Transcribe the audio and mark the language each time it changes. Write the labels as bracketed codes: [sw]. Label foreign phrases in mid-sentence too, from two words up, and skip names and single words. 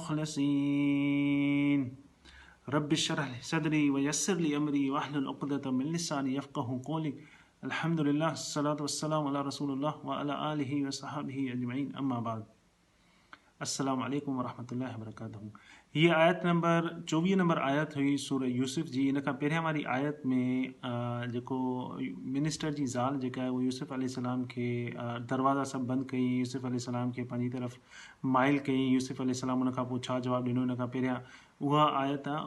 [ar] المخلصين رب اشرح لي صدري ويسر لي أمري واحلل عقدة من لساني يفقهوا قولي الحمد لله الصلاة والسلام على رسول الله وعلى آله وصحبه أجمعين أما بعد السلام عليكم ورحمة الله وبركاته. [sd] हीअ आयत नंबर 24 नंबर आयत हुई सूरह यूसुफ जी। इन खां पहिरियां वारी आयत में जेको मिनिस्टर जी ज़ाल जेका आहे उहा यूसुफ अलैहिस्सलाम खे दरवाज़ा सभु बंदि कई, यूसुफ अलैहिस्सलाम खे पंहिंजी तरफ़ माइल कई। यूसुफ अलैहिस्सलाम उन खां पोइ छा जवाबु ॾिनो, इन खां पहिरियां उहा आयत आहे।